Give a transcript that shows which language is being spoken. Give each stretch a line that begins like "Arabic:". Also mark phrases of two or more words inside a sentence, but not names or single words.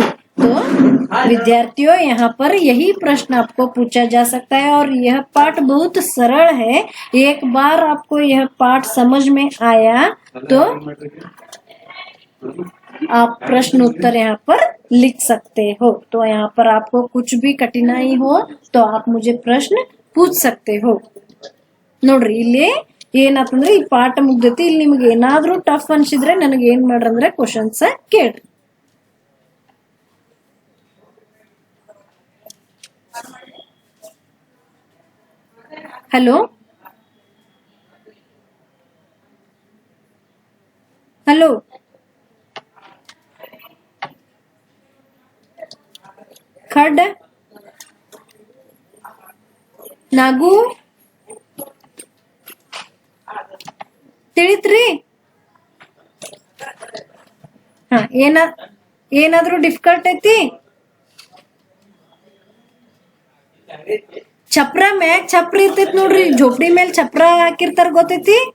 Hindi: तो विद्यार्थियों यहाँ पर यही प्रश्न आपको पूछा जा सकता है और यह पाठ बहुत सरल है. एक बार आपको यह पाठ समझ में आया तो आप प्रश्न उत्तर यहाँ पर लिख सकते हो. तो यहाँ पर आपको कुछ भी कठिनाई हो तो आप मुझे प्रश्न पूछ सकते हो.
Kannada: ನೋಡ್ರಿ ಇಲ್ಲಿ ಏನಾತಂದ್ರೆ ಈ ಪಾಠ ಮುಗ್ದೈತಿ. ಇಲ್ಲಿ ನಿಮ್ಗೆ ಏನಾದ್ರೂ ಟಫ್ ಅನ್ಸಿದ್ರೆ ನನಗೆ ಏನ್ ಮಾಡ್ರಂದ್ರೆ ಕ್ವಶನ್ಸ್ ಕೇಳ್ರಿ.
English: hello hello
Kannada: खड नागू ತಿಳಿತ್ರಿ. ಹಾ ಏನಾದ್ರೂ ಡಿಫಿಕಲ್ಟ್ ಐತಿ? छपरा ಮ್ಯಾಗ छपरी ಇರ್ತೈತಿ ನೋಡ್ರಿ, झोपड़ी ಮೇಲೆ छपरा ಹಾಕಿರ್ತಾರ ಗೊತ್ತೈತಿ?